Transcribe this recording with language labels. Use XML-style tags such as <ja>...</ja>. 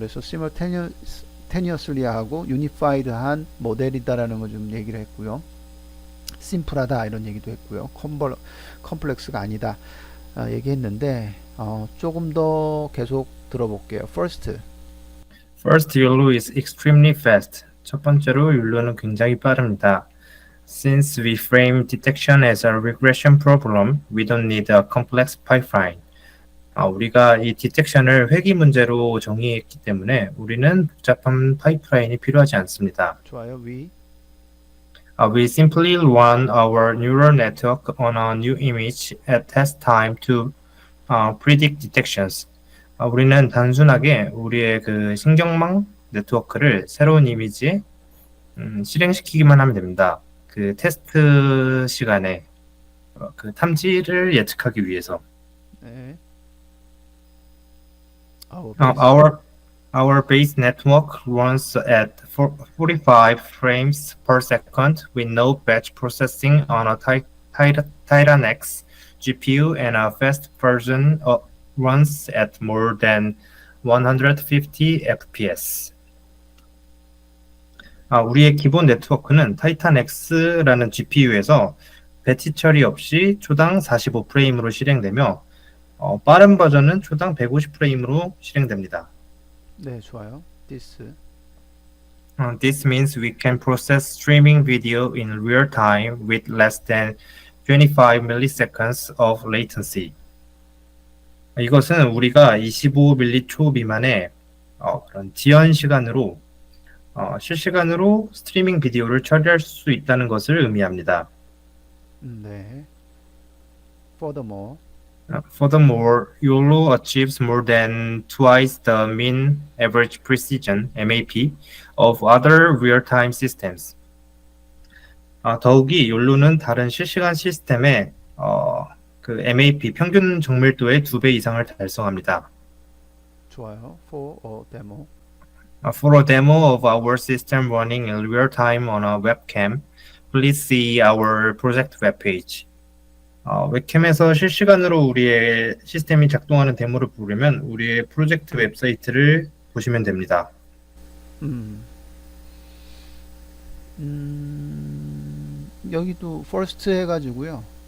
<ko>그래서 simultaneously 하고 unifyed한 모델이다라는 걸 좀 얘기를 했고요. 심플하다 이런 얘기도 했고요. 컴플렉스가 아니다 얘기했는데 조금 더 계속 들어볼게요.</ko> <en>First, YOLO is extremely fast.</en> <ko>첫 번째로 욜로는 굉장히 빠릅니다.</ko> <en>Since we frame detection as a regression problem, we don't need a complex pipeline.</en> <ko>우리가 이 디텍션을 회귀 문제로 정의했기 때문에 우리는 복잡한 파이프라인이 필요하지 않습니다. 좋아요.</ko> <en>We simply run our neural network on a new image at test time to predict detections.</en> <ko>우리는 단순하게 우리의 그 신경망 네트워크를 새로운 이미지에 실행시키기만 하면 됩니다. 그 테스트 시간에 그 탐지를 예측하기 위해서. 네.</ko> <en>Our base network runs at 45 frames per second with no batch processing on a Titan X GPU, and a fast version runs at more than 150 FPS.</en> <ko>우리의 기본 네트워크는 타이탄 X라는 GPU에서 배치 처리 없이 초당 45프레임으로 실행되며 빠른 버전은 초당 150프레임으로 실행됩니다. 네, 좋아요.</ko> <en>This means we can process streaming video in real time with less than 25 milliseconds of latency.</en> <ko>이것은 우리가 25밀리초 미만의 그런 지연 시간으로 실시간으로 스트리밍 비디오를 처리할 수 있다는 것을 의미합니다. 네.</ko> <en>Furthermore, Furthermore, YOLO achieves more than twice the mean average precision (MAP) of other real-time systems.</en> <ko>더욱이 욜로는 다른 실시간 시스템의 그 MAP 평균 정밀도의 2배 이상을 달성합니다. 좋아요.</ko> <en>For a demo. For a demo of our system running in real time on a webcam, please see our project webpage.</en> <ko>웹캠에서 실시간으로 우리의 시스템이 작동하는 데모를 보려면 우리의 프로젝트 웹사이트를 보시면 됩니다. 음, 여기도 first 해가지고요.</ko>